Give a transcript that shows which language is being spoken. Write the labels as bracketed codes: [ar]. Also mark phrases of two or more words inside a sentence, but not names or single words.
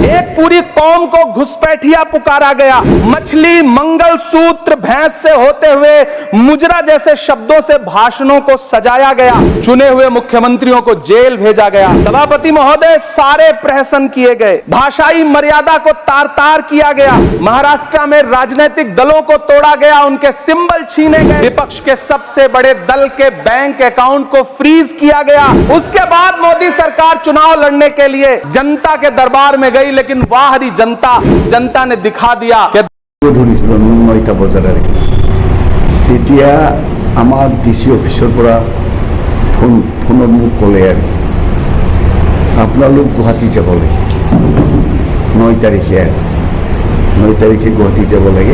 [hi] एक पूरी कौम को घुसपैठिया पुकारा गया, मछली, मंगलसूत्र, भैंस से होते हुए मुजरा जैसे शब्दों से भाषणों को सजाया गया, चुने हुए मुख्यमंत्रियों को जेल भेजा गया, सभापति महोदय सारे प्रहसन किए गए, भाषाई मर्यादा को तार तार किया गया, महाराष्ट्र में राजनीतिक दलों को तोड़ा गया, उनके सिंबल छीने गए, विपक्ष के सबसे बड़े दल के [en] bank account [hi] को फ्रीज किया गया। उसके बाद मोदी सरकार चुनाव लड़ने के लिए जनता के दरबार में गई, लेकिन बाहरी जनता ने दिखा दिया कि [as] তেতিয়া আমার ডিসি অফিসের পৰা ফোনত মোক ক'লে আৰু আপোনালোক গুৱাহাটী যাব লাগে 9 তাৰিখে আৰু 9 তাৰিখে গুৱাহাটী যাব লাগে।